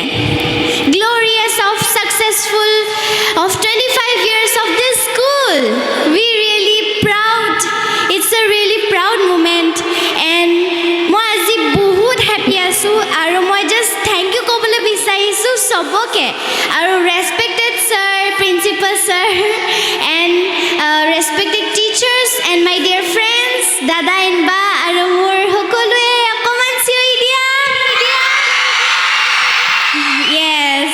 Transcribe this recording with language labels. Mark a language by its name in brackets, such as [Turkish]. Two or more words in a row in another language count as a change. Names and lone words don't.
[English] glorious of successful of 25 years of this school. We really proud. It's a really proud moment, and [Assamese] মই আজি বহুত হ্যাপি আছো আৰু মই [English] just thank you [Assamese] ক'বলৈ বিচাৰিছোঁ সবকে, আৰু [English] respected sir, principal sir, and respected teachers and my dear friends, [Assamese] দাদা এণ্ড বা, আৰু মোৰ সকলোৱে অকণমান চিঞৰি দিয়া। [English] Yes.